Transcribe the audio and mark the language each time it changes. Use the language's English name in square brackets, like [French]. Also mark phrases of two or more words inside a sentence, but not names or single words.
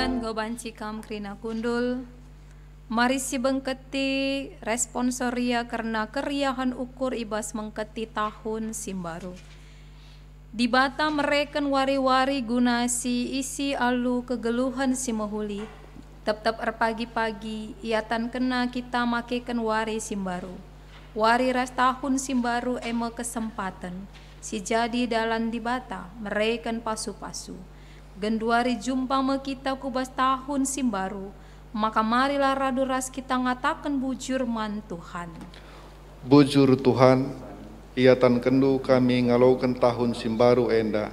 [Batak Karo] bebanci kam krina kundul. Mari si bengketi responsoria karena keriahan ukur ibas mengketi tahun simbaru. Di bata mereken wari-wari guna si isi alu kegeluhan si mahuli. Tep-tep pagi-pagi iatan kena kita makekan wari simbaru. Wari ras tahun simbaru ema kesempatan. Si jadi dalam di bata mereken pasu-pasu. Genduari jumpa me kita kubas tahun simbaru. Maka marilah raduras kita ngatakan bujur man Tuhan. Bujur Tuhan, iatan kendu kami ngalaukan tahun simbaru enda.